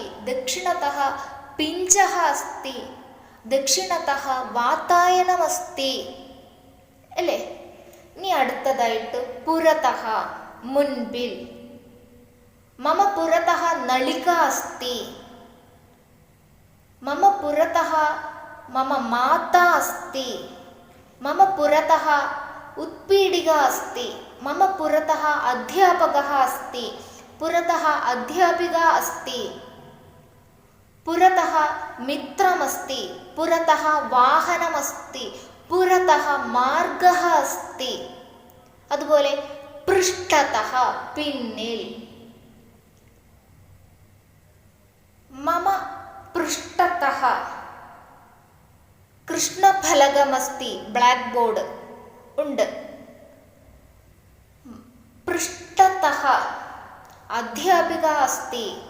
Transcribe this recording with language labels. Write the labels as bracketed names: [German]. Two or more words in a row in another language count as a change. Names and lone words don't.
[Sanskrit] ദക്ഷിണതഃ പിഞ്ചः അസ്തി. ദക്ഷിണതഃ വാതായനമസ്തി. [Malayalam] അല്ലേ? ഇനി അടുത്തതായിട്ട് പുരതഃ, മുൻപിൽ. [Sanskrit] മമ പുരതഃ നളിക അസ്തി. മമ പുരതഃ മമ മാതാ അസ്തി. മമ പുരതഃ उत्पीठिका अस्ति. मम पुरतः अध्यापकः अस्ति. पुरतः अध्यापिका अस्ति. पुरतः मित्रमस्ति. पुरतः वाहनमस्ति. पुरतः मार्गः अस्ति. [Malayalam] അതുപോലെ പൃഷ്ഠതഃ, പിന്നിൽ. [Sanskrit] മമ പൃഷ്ഠതഃ കൃഷ്ണഫലകമസ്തി. [English] black board [Malayalam] ഉണ്ട്. [Sanskrit] പൃഷ്ഠതഃ അധ്യാപിക അസ്തി.